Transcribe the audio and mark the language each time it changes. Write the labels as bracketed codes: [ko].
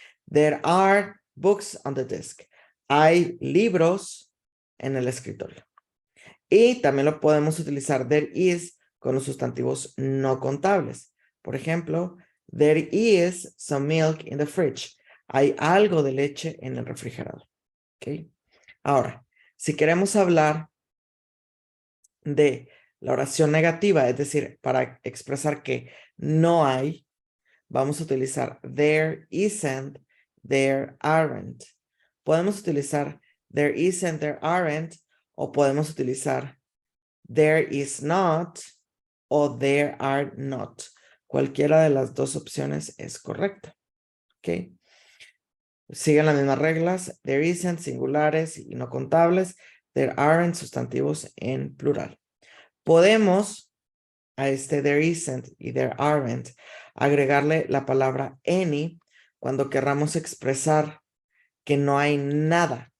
[en] There are books on the desk. [es] Hay libros en el escritorio. Y también lo podemos utilizar there is con los sustantivos no contables. Por ejemplo, [en] there is some milk in the fridge. [es] Hay algo de leche en el refrigerador. ¿Okay? Ahora, si queremos hablar de la oración negativa, es decir, para expresar que no hay, vamos a utilizar there isn't, there aren't. Podemos utilizar there isn't, there aren't, o podemos utilizar [en] there is not o there are not. [es] Cualquiera de las dos opciones es correcta. ¿Ok? Siguen las mismas reglas. There isn't, singulares y no contables. There aren't, sustantivos en plural. Podemos a este there isn't y there aren't agregarle la palabra any cuando querramos expresar que no hay nada.